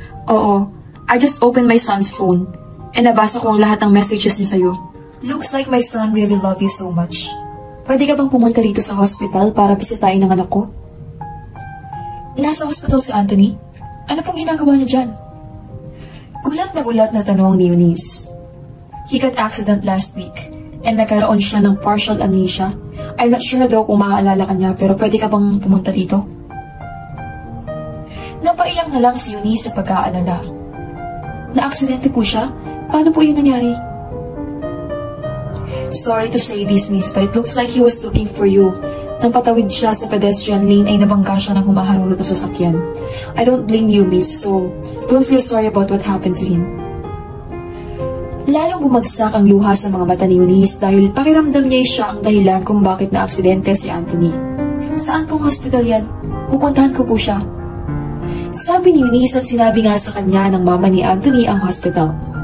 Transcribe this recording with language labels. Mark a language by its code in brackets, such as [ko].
[en] Oo, I just opened my son's phone. [tl] E nabasa ko ang lahat ng messages niya sa'yo. [en] Looks like my son really love you so much. [tl] Pwede ka bang pumunta rito sa hospital para bisitahin ang anak ko? Nasa hospital si Anthony? Ano pang ginagawa niya dyan? Gulat na tanong ni Eunice. [en] He got accident last week and [tl] nagkaroon siya ng partial amnesia. [en] I'm not sure [tl] daw kung maaalala ka niya pero pwede ka bang pumunta dito? Napaiyak na lang si Eunice sa pag-aalala. Na-aksidente po siya? Paano po yun nangyari? [en] Sorry to say this, miss, but it looks like he was looking for you. [tl] Nang patawid siya sa pedestrian lane ay nabangga siya ng humaharulot na sasakyan. [en] I don't blame you, miss, so don't feel sorry about what happened to him. [tl] Lalong bumagsak ang luha sa mga mata ni Eunice dahil pakiramdam niya siya ang dahilan kung bakit na-aksidente si Anthony. Saan pong hospital yan? Pupuntahan ko po siya. Sabi ni Eunice at sinabi nga sa kanya ng mama ni Anthony ang hospital.